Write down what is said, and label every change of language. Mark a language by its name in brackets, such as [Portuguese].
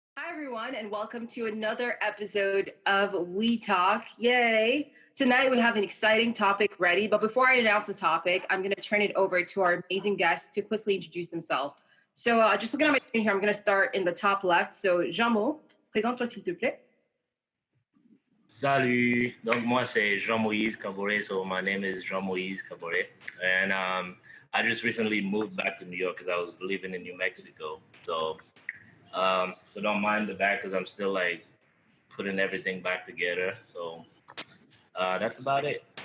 [English] everyone, and welcome to another episode of We Talk. Yay! Tonight we have an exciting topic ready, but before I announce the topic, I'm going to turn it over to our amazing guests to quickly introduce themselves. So, just looking at my screen here, I'm going to start in the top left. [French] So, Jean-Mo, présente-toi s'il te plaît. Salut, donc moi c'est Jean-Moïse Caboret, [English] so my name is Jean-Moïse Caboret, and I just recently moved back to New York because I was living in New Mexico, so don't mind the back because I'm still like putting everything back together, so that's about it.